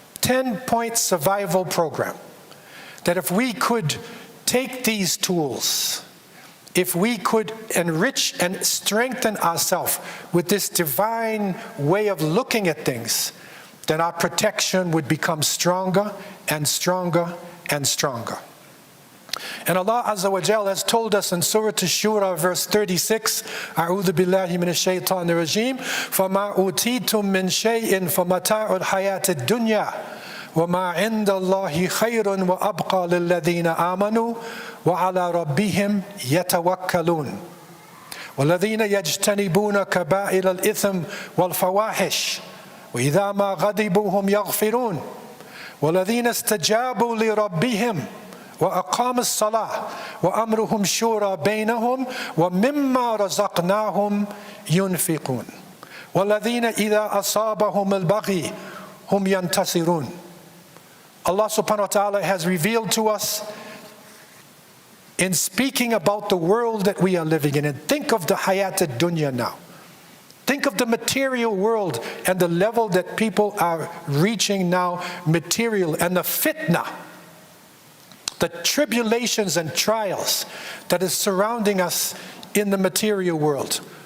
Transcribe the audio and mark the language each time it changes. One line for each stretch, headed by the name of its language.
English: 10-point survival program. That if we could take these tools, if we could enrich and strengthen ourselves with this divine way of looking at things, then our protection would become stronger and stronger and stronger. And Allah Azza wa Jal has told us in Surah Ash-Shura, verse 36, A'udhu billahi minash shaitanir rajim,
Arabic: فَمَا أُوتِيتُم مِّن شَيْءٍ فَمَتَاعُ الْحَيَاةِ الدُّنْيَا وَمَا عِندَ اللَّهِ خَيْرٌ وَأَبْقَى لِلَّذِينَ آمَنُوا وَعَلَى رَبِّهِمْ يَتَوَكَّلُونَ وَالَّذِينَ يَجْتَنِبُونَ كَبَائِرَ الْإِثْمِ وَالْفَوَاحِشِ وَإِذَا مَا غَضِبُوا هُمْ يَغْفِرُونَ وَالَّذِينَ اسْتَجَابُوا لِرَبِّهِمْ وَأَقَامُوا الصَّلَاةَ وَأَمْرُهُمْ شُورَى بَيْنَهُمْ وَمِمَّا رَزَقْنَاهُمْ يُنْفِقُونَ وَالَّذِينَ إِذَا أَصَابَهُمُ الْبَغْيُ هُمْ يَنْتَصِرُونَ.
English: Allah subhanahu wa ta'ala has revealed to us in speaking about the world that we are living in. And think of the hayat ad-dunya now. Think of the material world and the level that people are reaching now, material, and the fitna, the tribulations and trials that is surrounding us in the material world.